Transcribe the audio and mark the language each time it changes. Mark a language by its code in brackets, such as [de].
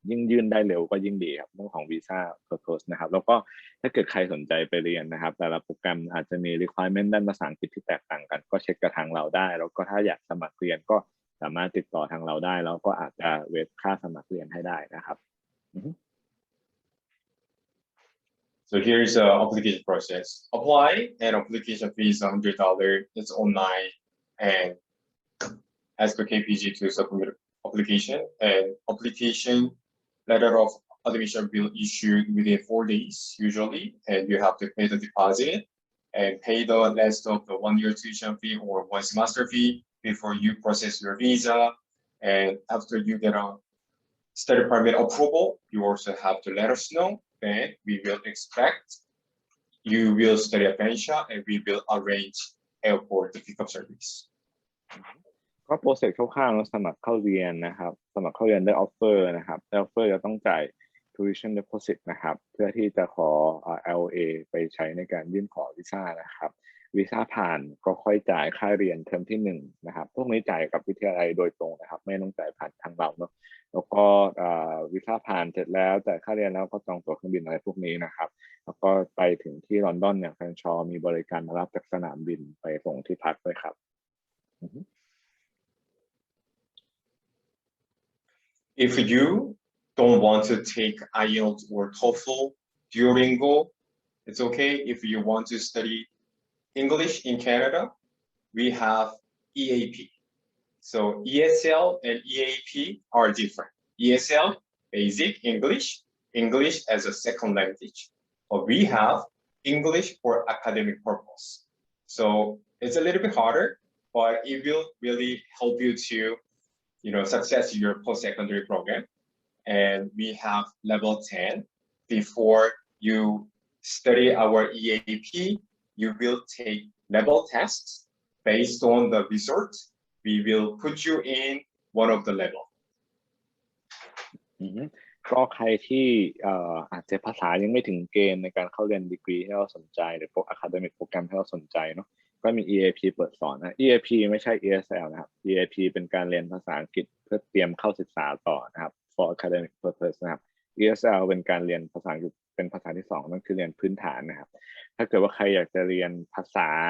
[th] ยื่นได้เร็วก็ยิ่งดีครับเรื่องของวีซ่า purpose นะครับแล้วก็ถ้าเกิดใครสนใจไปเรียนนะครับแต่ละโปรแกรมอาจจะมี requirement ด้านภาษาอังกฤษที่แตกต่างกันก็เช็คกับทางเราได้แล้วก็ถ้าอยากสมัครเรียนก็สามารถติดต่อทางเราได้แล้วก็อาจจะเวทค่าสมัครเรียนให้ได้นะครับ [en] So here's the application process. Apply and application fee is $100. It's online and ask for KPG to submit application, and application letter of admission will issue within 4 days usually, and you have to pay the deposit and pay the rest of the 1-year tuition fee or 1 semester fee before you process your visa. And after you get a study permit approval, you also have to let us know. Then we will expect you will study at Fanshawe and we will arrange airport pickup service. [th] ก็โปรเซสคร่าวๆแล้วสมัครเข้าเรียนนะครับสมัครเข้าเรียนได้ออฟเฟอร์นะครับได้ออฟเฟอร์จะต้องจ่าย tuition deposit นะครับเพื่อที่จะขอLA ไปใช้ในการยื่นขอวีซ่านะครับวีซ่าผ่านก็ค่อยจ่ายค่าเรียนเทอมที่1นะครับพวกนี้จ่ายกับวิทยาลัยโดยตรงนะครับไม่ต้องจ่ายผ่านทางเราเนาะแล้วก็วีซ่าผ่านเสร็จแล้วจ่ายค่าเรียนแล้วก็จองตั๋วเครื่องบินอะไรพวกนี้นะครับแล้วก็ไปถึงที่ลอนดอนเนี่ยแฟนชอมีบริการมารับจากสนามบินไปส่งที่พักด้วยครับ [en] If you don't want to take IELTS or TOEFL, Duolingo, it's okay. If you want to study English in Canada, we have EAP. So ESL and EAP are different. ESL, basic English, English as a second language. But we have English for academic purpose. So it's a little bit harder, but it will really help you to success your post-secondary program. And we have level 10. Before you study our EAP, you will take level tests based on the result. We will put you in one of the level. [th] ก็ใครที่อาจจะภาษายังไม่ถึงเกณฑ์ในการเข้าเรียนดีกรีที่เราสนใจหรือพวก academic โปรแกรมที่เราสนใจเนาะก็มี EAP เปิดสอนนะ EAP ไม่ใช่ ESL นะครับ EAP เป็นการเรียนภาษาอังกฤษเพื่อเตรียมเข้าศึกษาต่อนะครับ [en] for academic purpose [th] นะครับ ESL เป็นการเรียนภาษาอังกฤษเป็นภาษาที่2นั่นคือเรียนพื้นฐานนะครับถ้าเกิดว่าใครอยากจะเรียนภาษา